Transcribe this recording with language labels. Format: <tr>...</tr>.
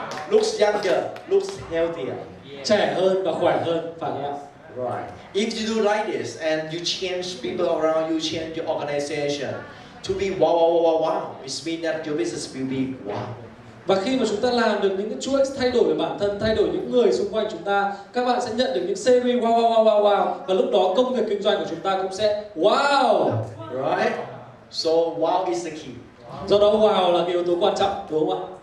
<en>Looks younger, looks healthier.</en> <vi>Trẻ hơn và khỏe hơn, phải không ạ?</vi> <en>Right. If you do like this and you change people around you, change your organization to be wow, wow, wow, wow, it means that your business will be wow.</en> <vi>Và khi mà chúng ta làm được những cái chuỗi thay đổi về bản thân, thay đổi những người xung quanh chúng ta, các bạn sẽ nhận được những series wow, wow, wow, wow, wow. Và lúc đó công việc kinh doanh của chúng ta cũng sẽ wow.</vi> <en>Right? So wow is the key.</en> <vi>Do đó wow là cái yếu tố quan trọng, đúng không ạ?</vi>